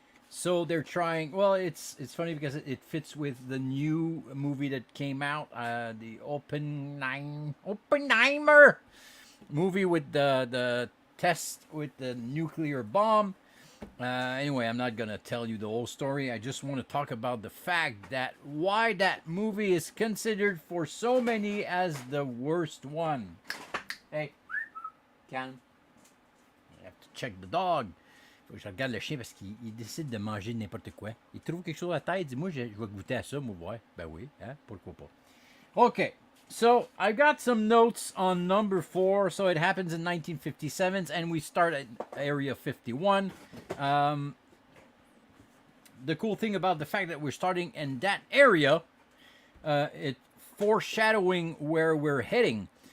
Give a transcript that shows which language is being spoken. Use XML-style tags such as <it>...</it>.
<en>So they're trying, well, it's funny because it fits with the new movie that came out, the Oppenheimer movie with the test with the nuclear bomb. Anyway, I'm not going to tell you the whole story. I just want to talk about the fact that why that movie is considered for so many as the worst one. Hey,</en> <fr>calme.</fr> <en>I have to check the dog.</en> <fr>Faut que je regarde le chien parce qu'il décide de manger n'importe quoi. Il trouve quelque chose à la tête, il dit moi je vais goûter à ça, moi ouais. Ben oui, hein, pourquoi pas.</fr> <en>Okay, so I got some notes on number 4. So it happens in 1957 and we start at Area 51. The cool thing about the fact that we're starting in that area, it foreshadowing where we're heading.</en>